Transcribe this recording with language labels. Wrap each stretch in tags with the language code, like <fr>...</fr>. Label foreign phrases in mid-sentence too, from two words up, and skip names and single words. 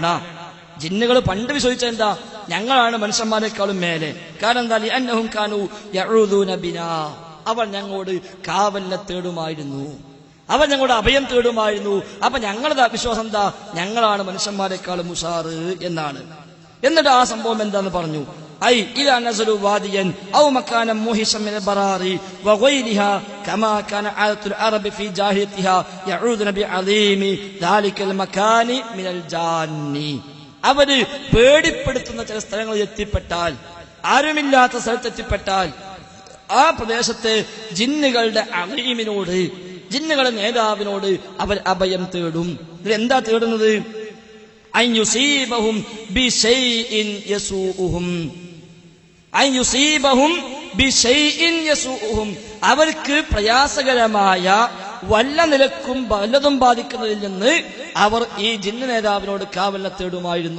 <ml>ജിന്നുകൾ പണ്ട് വിശ്വസിച്ചത് എന്താ? ഞങ്ങളാണ് മനുഷ്യന്മാരെക്കാളും മേലെ. കാരണം എന്താ?</ml> <ar>لأنهم كانوا يعوذون بنا,</ar> <ml>അവർ ഞങ്ങളോട് കാവലിനെ തേടുമായിരുന്നു, അവർ ഞങ്ങളുടെ അഭയം തേടുമായിരുന്നു. അപ്പൊ ഞങ്ങളുടെ വിശ്വാസം എന്താ? ഞങ്ങളാണ് മനുഷ്യന്മാരെക്കാളും ഉഷാറ് എന്നാണ്. എന്നിട്ട് ആ സംഭവം എന്താന്ന് പറഞ്ഞു.</ml> <ar>إذا نزلوا واديا أو مكانا موحشا من البرار وغيرها كما كان عادة العرب في جاهليتها يعوذون بعظيم ذلك المكان من الجان.</ar> <ml>അവര് പേടിപ്പെടുത്തുന്ന ചില സ്ഥലങ്ങളിൽ എത്തിപ്പെട്ടാൽ, ആരുമില്ലാത്ത സ്ഥലത്തെത്തിപ്പെട്ടാൽ ആ പ്രദേശത്തെ ജിന്നുകളുടെ അലീമിനോട്, ജിന്നുകളുടെ നേതാവിനോട് അവർ അഭയം തേടും. എന്താ തേടുന്നത്?</ml> <ar>أن يصيبهم بشيء يسوؤهم,</ar> <ml>അവർക്ക് പ്രയാസകരമായ വല്ല നിലക്കും വല്ലതും ബാധിക്കുന്നതിൽ നിന്ന് അവർ ഈ ജിന്ന് നേതാവിനോട് കാവലിനെ തേടുമായിരുന്നു.</ml>